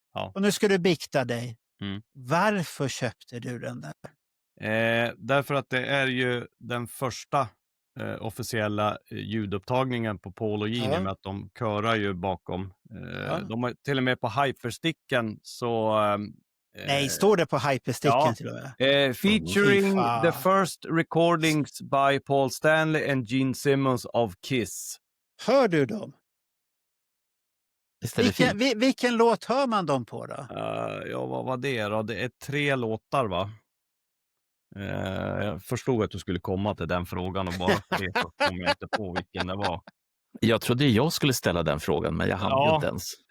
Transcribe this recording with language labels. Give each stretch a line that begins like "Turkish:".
Swedish: Ja. Och nu ska du bikta dig. Varför köpte du den där? Därför att det är ju den första officiella ljudupptagningen på Paul och Gene, med att de körar ju bakom. De har till och med på hypersticken så... Nej, står det på hypersticken till och med?
English: Featuring the first recordings by Paul Stanley and Gene Simmons of Kiss.
Swedish: Hör du dem? Vilken låt hör man dem på då? Vad var det då? Det är 3 låtar, va? Jag förstod att du skulle komma till den frågan och bara så kom jag inte på vilken det var. Jag trodde jag skulle ställa den frågan, men jag hann ju inte ens.